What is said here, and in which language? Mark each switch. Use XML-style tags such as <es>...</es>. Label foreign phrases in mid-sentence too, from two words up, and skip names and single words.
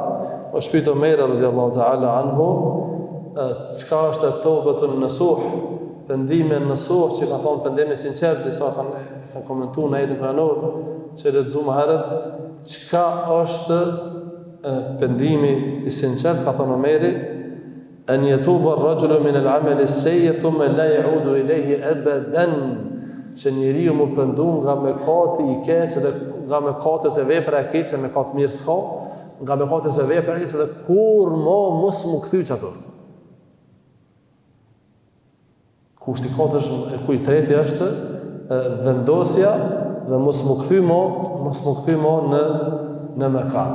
<sq>O shpito Omer</sq> <ar>رضي الله تعالى عنه,</ar> <sq>çka është</sq> <ar>توبة نصوح,</ar> <sq>pendimi nasuh, që ka thonë pendimi sinqert, disa kanë komentuar në ajetin kuranor që lexuam herët, çka është pendimi i sinqert, ka thonë Omeri,</sq> <ar>أن يتوب الرجل من العمل السيء ثم لا يعود إليه أبدا,</ar> <sq>që njeriu më pendu nga mëkati i keq dhe nga mëkatës e vepra e keq, se mëkat mirë s'ka, nga mëkatës e vepra e keq dhe kur mos më kthy çato. Kushti i treti është vendosja dhe mos më kthy mo në mëkat.</sq>